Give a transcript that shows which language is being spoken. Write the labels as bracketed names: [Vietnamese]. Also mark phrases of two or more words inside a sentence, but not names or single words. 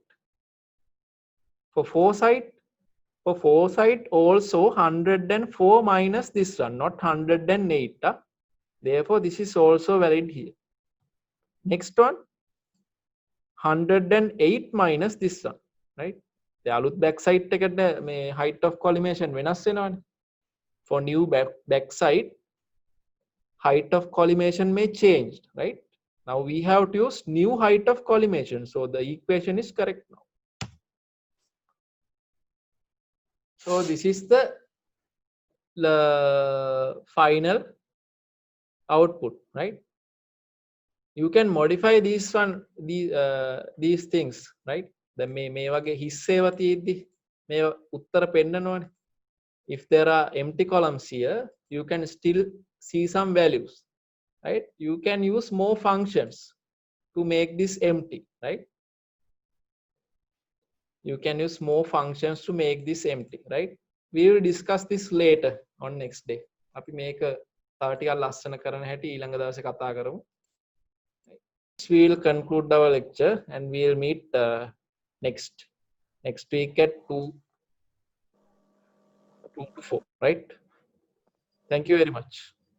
[English] For foresight also 104 minus this one, not 108. Therefore this is also valid here. Next one, 108 minus this one, right? [Sinhala] The අලුත් backside එකට මේ [English] height of collimation [Sinhala] වෙනස් වෙනවනේ. [English] For new backside, height of collimation may change, right? Now we have to use new height of collimation. So the equation is correct now. So this is the final output, right? You can modify these these things, right? [Sinhala] The මේ වගේ හිස් ඒවා තියෙද්දි මේ උත්තර පෙන්නනවනේ. [English] If there are empty columns here, you can still see some values, right? You can use more functions to make this empty, right? You can use more functions to make this empty, right? We will discuss this later on next day. [Sinhala] අපි මේක තව ටිකක් ලස්සන කරන හැටි ඊළඟ දවසේ කතා කරමු. [English] We will conclude our lecture and we will meet next week at 2 to 4, right? Thank you very much.